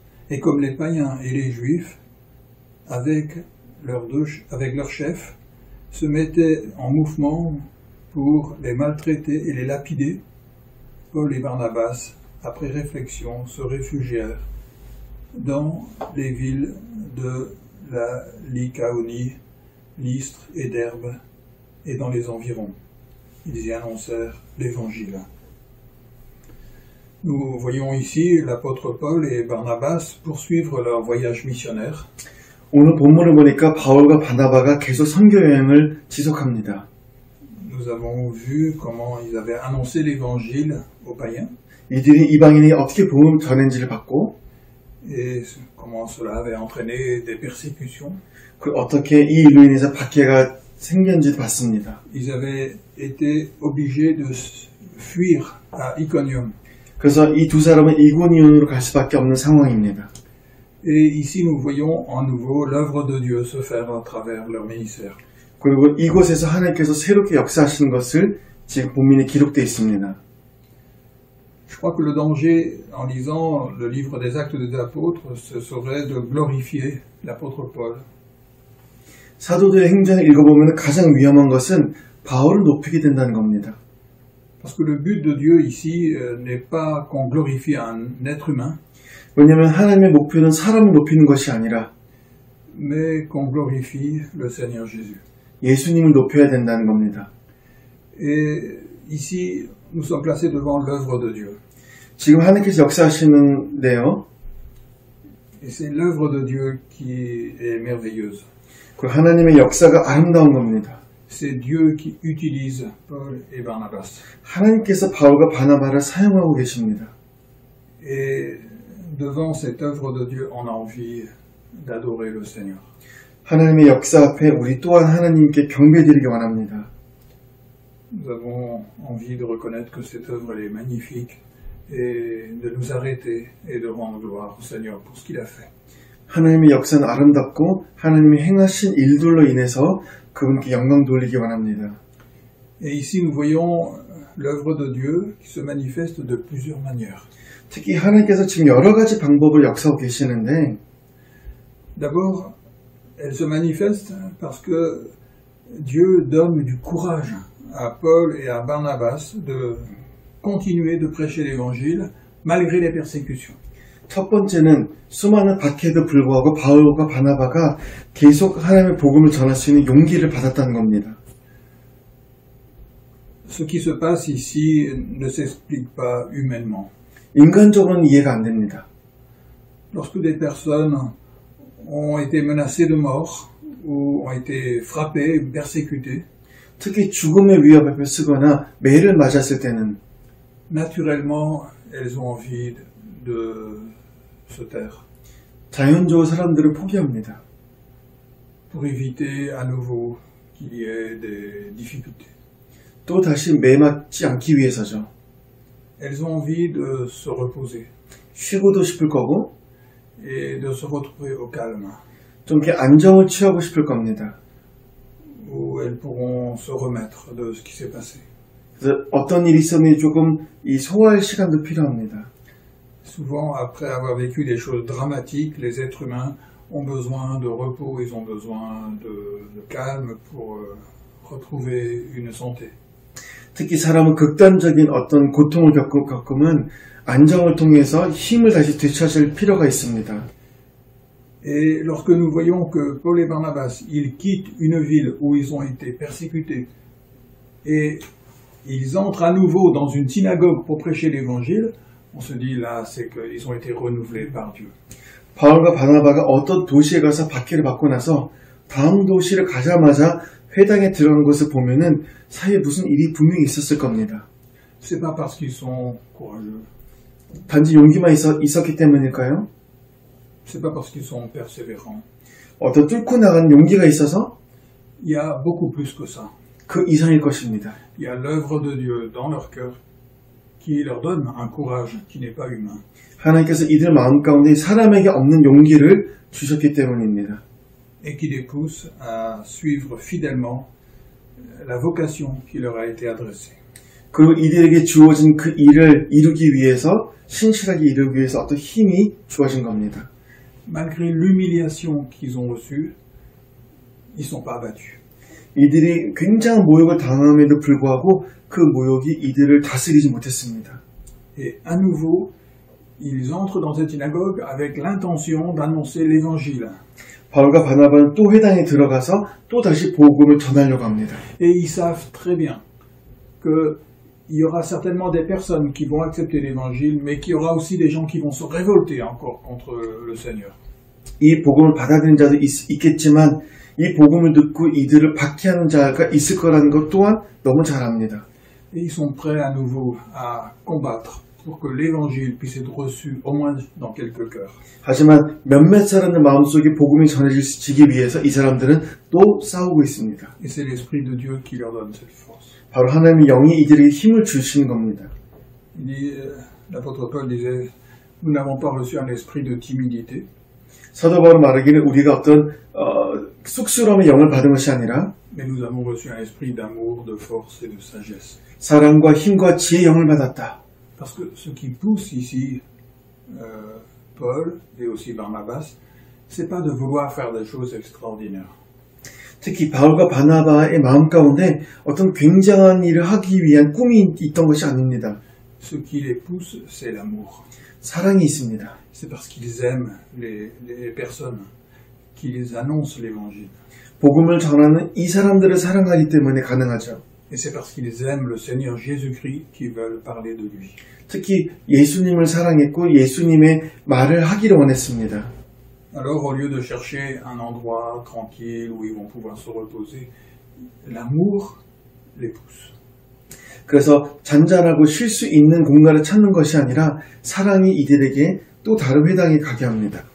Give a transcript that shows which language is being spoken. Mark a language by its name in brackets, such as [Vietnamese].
[French] Et comme les païens et les Juifs, avec leurs chefs, se mettaient en mouvement pour les maltraiter et les lapider, Paul et Barnabas, après réflexion, se réfugièrent dans les villes de la Lycaonie, Lystre et d'Herbe, et dans les environs. Ils y annoncèrent l'Évangile. Nous voyons ici l'apôtre Paul et Barnabas poursuivre leur voyage missionnaire. [Korean] 오늘 본문을 보니까 바울과 바나바가 계속 선교 여행을 지속합니다. [French] Nous avons vu comment ils avaient annoncé l'Évangile aux païens [Korean] 이들이 이방인이 어떻게 복음을 전했는지를 받고 [French] et comment cela avait entraîné des persécutions. [Korean] 어떻게 이 일로 인해서 박해가 생겼는지도 봤습니다. [French] Ils avaient été obligés de fuir à Iconium. [Korean] 그래서 이 두 사람은 이고니온으로 갈 수밖에 없는 상황입니다. [French] Et ici nous voyons à nouveau l'œuvre de Dieu se faire à travers leur ministère. [Korean] 그리고 이곳에서 하나님께서 새롭게 역사하시는 것을 지금 본문에 기록되어 있습니다. [French] Je crois que le danger en lisant le livre des Actes des Apôtres, ce serait de glorifier l'apôtre Paul. [Korean] 사도들의 행전을 읽어보면 가장 위험한 것은 바울을 높이게 된다는 겁니다. [French] Parce que le but de Dieu ici n'est pas qu'on glorifie un être humain, [Korean] 왜냐하면 하나님의 목표는 사람을 높이는 것이 아니라 [French] mais qu'on glorifie le Seigneur Jésus. [Korean] 예수님을 높여야 된다는 겁니다. [French] Et ici, nous sommes placés devant l'œuvre de Dieu. [Korean] 지금 하나님께서 역사하시는데요. [French] Et c'est l'œuvre de Dieu qui est merveilleuse. [Korean] 그 하나님의 역사가 아름다운 겁니다. [French] C'est Dieu qui utilise Paul et Barnabas. [Korean] 하나님께서 바울과 바나바를 사용하고 계십니다. [French] Et devant cette œuvre de Dieu, on a envie d'adorer le Seigneur. [Korean] 하나님의 역사 앞에 우리 또한 하나님께 경배드리기 원합니다. [French] Nous avons envie de reconnaître que cette œuvre elle est magnifique et de nous arrêter et de rendre gloire au Seigneur pour ce qu'il a fait. [Korean] 하나님의 역사는 아름답고 하나님이 행하신 일들로 인해서 그분께 영광 돌리기 원합니다. [French] Et ici nous voyons l'œuvre de Dieu qui se manifeste de plusieurs manières. [Korean] 특히 하나님께서 지금 여러 가지 방법을 역사하고 계시는데 [French] D'abord, elle se manifeste parce que Dieu donne du courage à Paul et à Barnabas de continuer de prêcher l'Évangile malgré les persécutions. [Korean] 첫 번째는 수많은 박해에도 불구하고 바울과 바나바가 계속 하나님의 복음을 전할 수 있는 용기를 받았다는 겁니다. [French] Ce qui se passe ici ne s'explique pas humainement. [Korean] 인간적으로는 이해가 안 됩니다. [French] Lorsque des personnes ont été menacées de mort ou ont été frappées, persécutées, [Korean] 특히 죽음의 위협 앞에 쓰거나 매를 맞았을 때는 [French] naturellement, elles ont envie de se taire [Korean] 자연적으로 사람들은 포기합니다. [French] pour éviter à nouveau qu'il y ait des difficultés. [Korean] 또 다시 매 맞지 않기 위해서죠. [French] Elles ont envie de se reposer [Korean] 쉬고도 싶을 거고 [French] et de se retrouver au calme, [Korean] 좀 이렇게 안정을 취하고 싶을 겁니다. [French] où elles pourront se remettre de ce qui s'est passé. [Korean] 그래서 어떤 일이 있었는지 조금 이 소화할 시간도 필요합니다. [French] Souvent, après avoir vécu des choses dramatiques, les êtres humains ont besoin de repos, ils ont besoin de calme pour retrouver une santé. [Korean] 특히 사람은 극단적인 어떤 고통을 겪으면 안정을 통해서 힘을 다시 되찾을 필요가 있습니다. [French] Et lorsque nous voyons que Paul et Barnabas, ils quittent une ville où ils ont été persécutés et ils entrent à nouveau dans une synagogue pour prêcher l'évangile, on se dit là, c'est qu'ils ont été renouvelés par Dieu. [Korean] 바울과 바나바가 어떤 도시에 가서 박해를 받고 나서 다음 도시를 가자마자 회당에 들어간 것을 보면은 사이에 무슨 일이 분명히 있었을 겁니다. [French] C'est pas parce qu'ils sont courageux, [Korean] 단지 용기만 있었기 때문일까요? [French] c'est pas parce qu'ils sont persévérants. [Korean] 어떤 뚫고 나가는 용기가 있어서 [French] Il y a beaucoup plus que ça. [Korean] 그 이상일 것입니다. [French] Il y a l'œuvre de Dieu dans leur cœur qui leur donne un courage qui n'est pas humain. [Korean] 하나님께서 이들 마음 가운데 사람에게 없는 용기를 주셨기 때문입니다. [French] Et qui les pousse à suivre fidèlement la vocation qui leur a été adressée. [Korean] 그리고 이들에게 주어진 그 일을 이루기 위해서 신실하게 이루기 위해서 어떤 힘이 주어진 겁니다. [French] Malgré l'humiliation qu'ils ont reçue, ils ne sont pas abattus. [Korean] 이들이 굉장한 모욕을 당함에도 불구하고 그 모욕이 이들을 다스리지 못했습니다. [French] Et à nouveau, ils entrent dans cette synagogue avec l'intention d'annoncer l'évangile. [Korean] 바울과 바나바는 또 회당에 들어가서 또 다시 복음을 전하려고 합니다. [French] Et ils savent très bien qu'il y aura certainement des personnes qui vont accepter l'évangile, mais qu'il y aura aussi des gens qui vont se révolter encore contre le Seigneur. [Korean] 이 복음을 받아들인 자도 있겠지만 이 복음을 듣고 이들을 박해하는 자가 있을 거라는 것 또한 너무 잘 압니다. [French] Et ils sont prêts à nouveau à combattre pour que l'évangile puisse être reçu au moins dans quelques cœurs. [Korean] 하지만 몇몇 사람들 마음속에 복음이 전해지기 위해서 이 사람들은 또 싸우고 있습니다. [French] Et c'est l'Esprit de Dieu qui leur donne cette force. [Korean] 바로 하나님의 영이 이들에게 힘을 주시는 겁니다. [French] L'apôtre Paul disait, nous n'avons pas reçu un esprit de timidité, [Korean] 사도 바울은 말하기를 우리가 어떤 쑥스러움의 영을 받은 것이 아니라 [French] mais nous avons reçu un esprit d'amour, de force et de sagesse. [Korean] 사랑과 힘과 지혜의 영을 받았다. [French] Parce que ce qui pousse ici Paul et aussi Barnabas, c'est pas de vouloir faire des choses extraordinaires. [Korean] 특히 바울과 바나바의 마음 가운데 어떤 굉장한 일을 하기 위한 꿈이 있던 것이 아닙니다. [French] Ce qui les pousse, c'est l'amour. [Korean] 사랑이 있습니다. [French] C'est parce qu'ils aiment les personnes qui les annoncent l'évangile. [Korean] 복음을 전하는 이 사람들을 사랑하기 때문에 가능하죠. [French] Et c'est parce qu'ils aiment le Seigneur Jésus-Christ qu'ils veulent parler de lui. [Korean] 특히 예수님을 사랑했고 예수님의 말을 하기를 원했습니다. [French] Alors, au lieu de chercher un endroit tranquille où ils vont pouvoir se reposer, l'amour les pousse. [Korean] 그래서 잔잔하고 쉴 수 있는 공간을 찾는 것이 아니라 사랑이 이들에게 또 다른 회당에 가게 합니다.